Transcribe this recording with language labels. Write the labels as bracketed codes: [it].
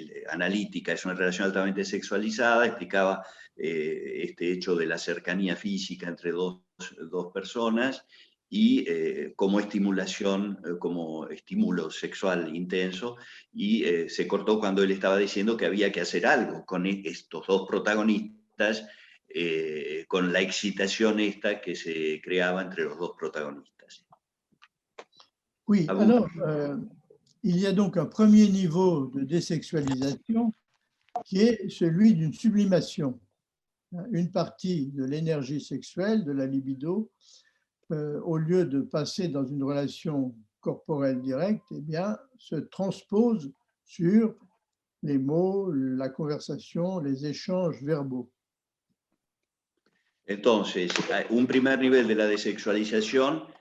[es] analítica es una relación altamente sexualizada, explicaba este hecho de la cercanía física entre dos personas y como estimulación, como estímulo sexual intenso, y se cortó cuando él estaba diciendo que había que hacer algo con estos dos protagonistas, con la excitación esta que se creaba entre los dos protagonistas. [fr] Oui, alors, il y a donc un premier niveau de désexualisation qui est celui d'une sublimation. Une partie de l'énergie sexuelle, de la libido, au lieu de passer dans une relation corporelle directe, eh bien, se transpose sur les mots, la conversation, les échanges verbaux. [es] Entonces, un primer nivel de la desexualización